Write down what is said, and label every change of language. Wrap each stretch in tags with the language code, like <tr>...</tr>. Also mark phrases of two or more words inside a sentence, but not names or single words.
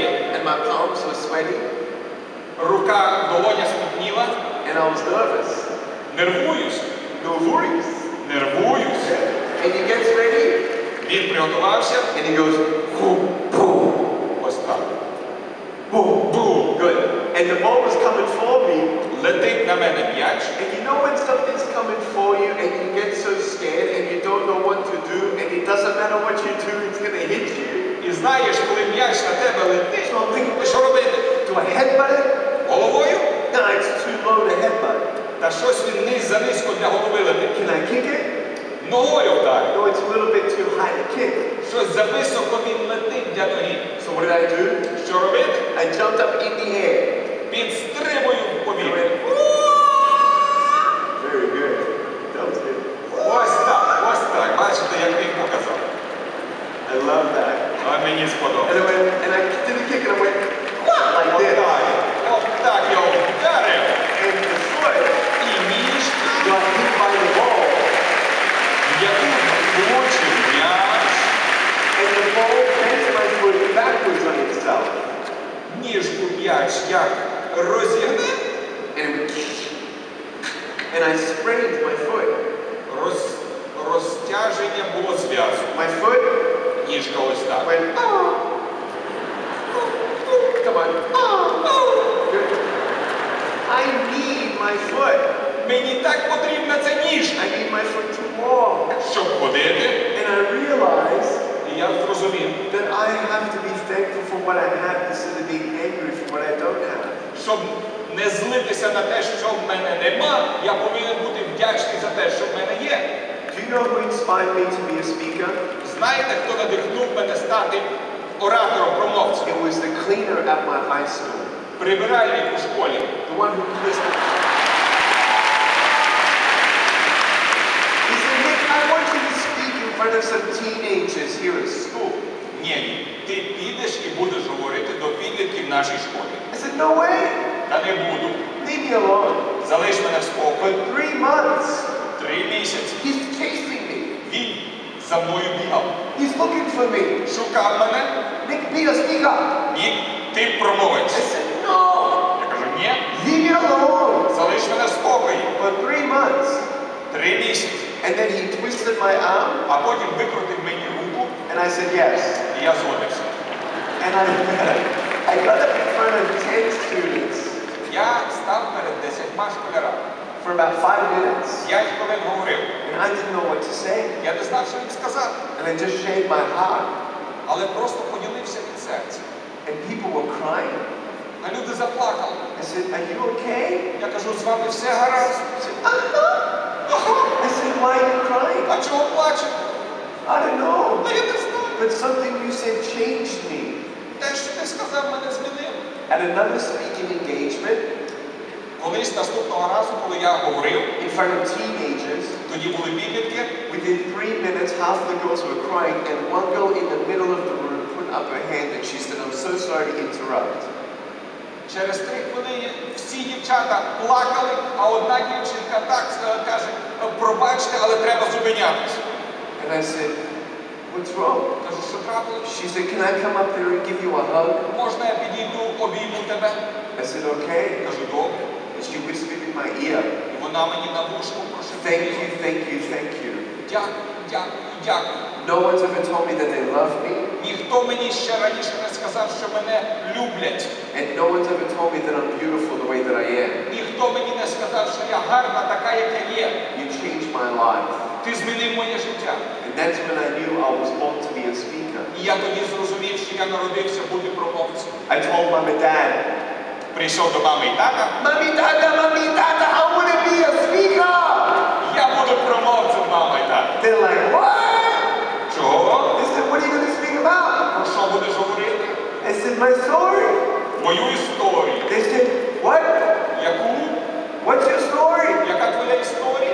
<en>And my palms were sweaty.</en> <uk>Рука, долоня спітніла.</uk> <en>And I was nervous.</en> <uk>Нервуюсь.</uk> <en>Nervous.</en> <uk>Нервуюсь.</uk> <en>And he gets ready.</en> <uk>Він приготувався.</uk> <en>And he goes, boom, boom.</en> <uk>Ось так.</uk> <en>Boom, boom. Good. And the ball was coming for me.</en> <uk>Летить на мене м'яч.</uk> <en>And you know when something's coming for you and you get so scared and you don't know what to do and it doesn't matter what you do, it's going to hit you.</en> <uk>І знаєш, коли м'яч на тебе летить, ти що робити?</uk> <en>Do I headbutt it?</en> <uk>Головою?</uk> <en>No, it's too low to headbutt.</en> <uk>Та щось він занизько для голови летить.</uk> <en>Can I kick it?</en> <uk>Ногою вдарив.</uk> <en>No, it's a little bit too high to kick.</en> <uk>Щось зависоко він летить для ноги.</uk> <en>So what did I do?</en> <uk>Що робити?</uk> <en>I jumped up in the air.</en> <uk>Підстрибую в повітря.</uk> <en>Very good. That was good.</en> <uk>Ось так. Бачите, як він показав.</uk> <en>I love that.</en> <uk>А мені сподобалось.</uk> <en>And I did the kick and I went like this.</en> <uk>Отак його вдарив.</uk> <en>And the foot</en> <uk>І ніжки,</uk> <en>got hit by the ball.</en> <uk>яку влучив м'яч,</uk> <en>And the ball bent my foot backwards on itself.</en> <uk>ніжку м'яч як розігне,</uk> <en>And I sprained my foot.</en> <uk>Розтяження було зв'язу.</uk> <en>My foot</en> <uk>Ніжка ось так.</uk> <en>went, oh. Come on. Good. I need my foot.</en> <uk>Мені так потрібна ця ніжка,</uk> <en>I need my foot to walk.</en> <uk>щоб ходити.</uk> <en>And I realized</en> <uk>І я зрозумів,</uk> <en>that I have to be thankful for what I have instead of being angry for what I don't have.</en> <uk>щоб не злитися на те, що в мене нема, я повинен бути вдячний за те, що в мене є.</uk> <en>Do you know who inspired me to be a speaker?</en> <uk>Знаєте, хто надихнув мене стати оратором, промовцем?</uk> <en>It was the cleaner at my high school.</en> <uk>Прибиральник у школі.</uk> <en>The one who listened. He said, Nick, I want you to speak in front of some teenagers here at school.</en> <uk>Ні, ти підеш і будеш говорити до підлітків в нашій школі.</uk> <en>I said, no way.</en> <uk>Та не буду.</uk> <en>Leave me alone.</en> <uk>Залиш мене в спокій.</uk> <en>For 3 months,</en> <uk>3 місяці.</uk> <en>he's chasing me.</en> <uk>Він за мною бігав.</uk> <en>He's looking for me.</en> <uk>Шукав мене.</uk> <en>Nick, Peter, speak up.</en> <uk>Ні, ти промовець.</uk> <en>I said, no.</en> <uk>Я кажу, ні,</uk> <en>Leave me alone.</en> <uk>залиш мене в спокій.</uk> <en>For 3 months.</en> <uk>3 місяці.</uk> <en>And then he twisted my arm.</en> <uk>А потім викрутив мені руку,</uk> <en>And I said, yes.</en> <uk>і я згодився.</uk> <en>And I got up in front of 10 students</en> <uk>Я став перед 10 школярами.</uk> <en>for about 5 minutes.</en> <uk>5 хвилин говорив.</uk> <en>And I didn't know what to say.</en> <uk>Я не знав, що їм сказати.</uk> <en>And I just shared my heart.</en> <uk>Але просто поділився від серця.</uk> <en>And people were crying.</en> <uk>А люди заплакали.</uk> <en>I said, are you okay?</en> <uk>Я кажу, з вами все гаразд.</uk> <en>I said, I said, why are you crying?</en> <uk>А чого плачете?</uk> <en>I don't know.</en> <uk>Та я не знаю.</uk> <en>But something you said changed me.</en> <uk>Те, що ти сказав, мене змінило.</uk> <en>At another speaking engagement,</en> <uk>Колись наступного разу, коли я говорив,</uk> <en>in front of teenagers,</en> <uk>тоді були підлітки,</uk> <en>within 3 minutes, half the girls were crying, and one girl in the middle of the room put up her hand and she said, I'm so sorry to interrupt.</en> <uk>через 3 хвилини всі дівчата плакали, а одна дівчинка так каже, пробачте, але треба зупинятися.</uk> <en>And I said, what's wrong?</en> <uk>Кажу, що трапилось?</uk> <en>She said, can I come up there and give you a hug?</en> <uk>Можна я підійду, обійму тебе?</uk> <en>I said, okay.</en> <uk>Кажу, добре.</uk> <en>And she whispered in my ear,</en> <uk>І вона мені на вушку прошепотіла.</uk> <en>thank you, thank you, thank you.</en> <uk>Дякую, дякую, дякую.</uk> <en>No one's ever told me that they love me,</en> <uk>Ніхто мені ще раніше не сказав, що мене люблять.</uk> <en>and no one's ever told me that I'm beautiful the way that I am.</en> <uk>Ніхто мені не сказав, що я гарна така, як я є.</uk> <en>You changed my life.</en> <uk>Ти змінив моє життя.</uk> <en>And that's when I knew I was born to be a speaker.</en> <uk>І я тоді зрозумів, що я народився бути промовцем.</uk> <en>I told mom and dad,</en> <uk>Прийшов до мами і тата.</uk> <en>Mommy, Dada, I want to be a speaker.</en> <uk>Я буду промовцем, мама і тата.</uk> <en>They're like, what?</en> <uk>Чого?</uk> <en>They said, what are you going to speak about?</en> <uk>Про що будеш говорити?</uk> <en>I said, my story.</en> <uk>Мою історію.</uk> <en>They said, what?</en> <uk>Яку?</uk> <en>What's your story?</en> <uk>Яка твоя історія?</uk>